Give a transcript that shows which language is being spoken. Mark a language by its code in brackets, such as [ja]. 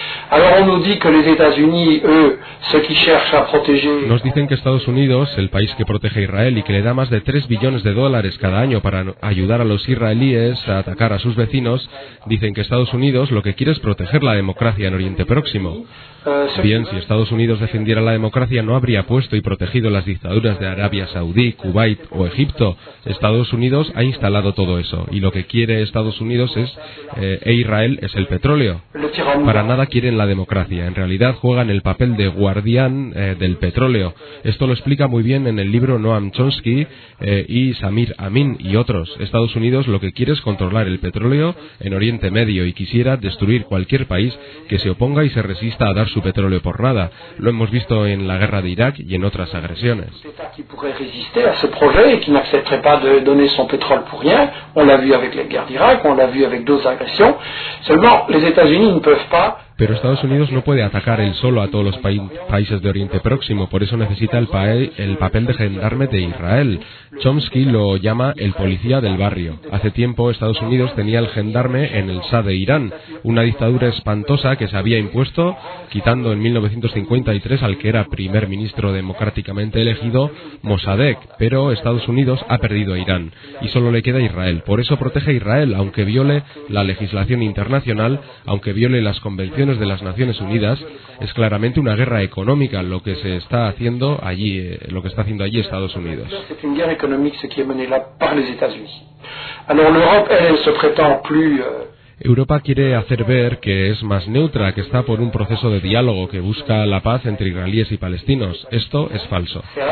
[fr] Alors on nous dit que les États-Unis, eux, ceux qui cherchent à protéger. [es] Nos dicen que Estados Unidos, el país que protege a Israel y que le da más de 3 billones de dólares cada año para ayudar a los israelíes a atacar a sus vecinos, dicen que Estados Unidos lo que quiere es proteger la democracia en Oriente Próximo. Bien, si Estados Unidos defendiera la democracia, no habría puesto y protegido las dictaduras de Arabia Saudí, Kuwait o Egipto. Estados Unidos ha instalado todo eso, y lo que quiere Estados Unidos es, e Israel, es el petróleo. Para nada quieren la democracia, en realidad juegan el papel de guardián del petróleo. Esto lo explica muy bien en el libro Noam Chomsky y Samir Amin y otros. Estados Unidos lo que quiere es controlar el petróleo en Oriente Medio y quisiera destruir cualquier país que se oponga y se resista a dar su petróleo por nada. Lo hemos visto en la guerra de Irak y en otras agresiones. [fr] Qui pourrait résister à ce projet et qui n'accepterait pas de donner son pétrole pour rien, on l'a vu avec la guerre d'Irak, on l'a vu avec d'autres agressions. Seulement, les États-Unis ne peuvent pas [es] pero Estados Unidos no puede atacar él solo a todos los países de Oriente Próximo, por eso necesita el papel de gendarme de Israel. Chomsky lo llama el policía del barrio. Hace tiempo Estados Unidos tenía el gendarme en el Shah de Irán, una dictadura espantosa que se había impuesto, quitando en 1953 al que era primer ministro democráticamente elegido, Mossadegh, pero Estados Unidos ha perdido a Irán y solo le queda Israel. Por eso protege a Israel, aunque viole la legislación internacional, aunque viole las convenciones de las Naciones Unidas. Es claramente una guerra económica lo que se está haciendo allí, lo que está haciendo allí Estados Unidos. [fr] C'est une guerre économique ce qui est mené là par les États-Unis. Alors l'Europe elle se prétend plus [es] Europa quiere hacer ver que es más neutra, que está por un proceso de diálogo que busca la paz entre israelíes y palestinos. Esto es falso.